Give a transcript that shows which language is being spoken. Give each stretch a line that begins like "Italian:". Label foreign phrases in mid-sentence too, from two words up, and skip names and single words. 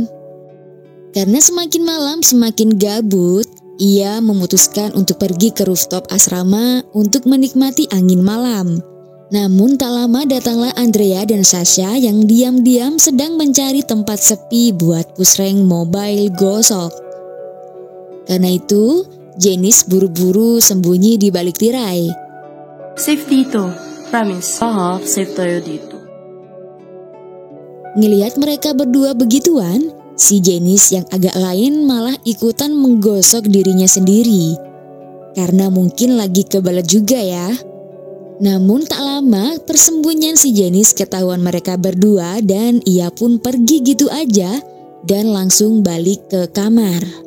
Indonesian: Karena semakin malam semakin gabut, ia memutuskan untuk pergi ke rooftop asrama untuk menikmati angin malam. Namun tak lama datanglah Andrea dan Sasha yang diam-diam sedang mencari tempat sepi buat pusreng mobile gosok. Karena itu, Janice buru-buru sembunyi di balik tirai.
Filipino: Safe dito. Promise. Safe tayo dito.
Indonesian: Ngelihat mereka berdua begituan, si Janice yang agak lain malah ikutan menggosok dirinya sendiri. Karena mungkin lagi kebelet juga ya. Namun tak lama persembunyian si Janice ketahuan mereka berdua dan ia pun pergi gitu aja dan langsung balik ke kamar.